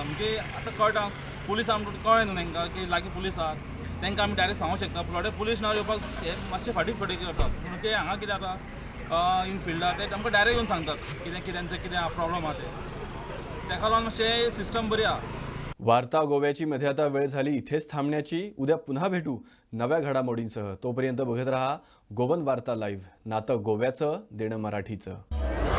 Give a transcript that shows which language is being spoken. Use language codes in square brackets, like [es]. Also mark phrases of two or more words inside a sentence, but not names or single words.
[kok] म्हणजे आतां कळटा पुलीस आमकां कळ्ळें न्हू तांकां की लागीं पुलीस आहात, तांकां आमी डायरेक्ट सांगूंक शकता. थोडे पुलीस नांव येवपाक मातशे फाटीं करतात, पूण ते हांगा कितें आतां [en] in fieldar [kok] ते आमकां डायरेक्ट येवन सांगतात कितें तेंचें कितें प्रॉब्लम आहा ते. ताका लागून मातशें सिस्टम बरी आहा. [mr] वार्ता गोव्याची मध्ये आता वेळ झाली इथेच थांबण्याची. उद्या पुन्हा भेटू नव्या घडामोडींसह. तोपर्यंत बघत रहा गोवन वार्ता लाईव्ह. नातं गोव्याचं, देणं मराठीचं.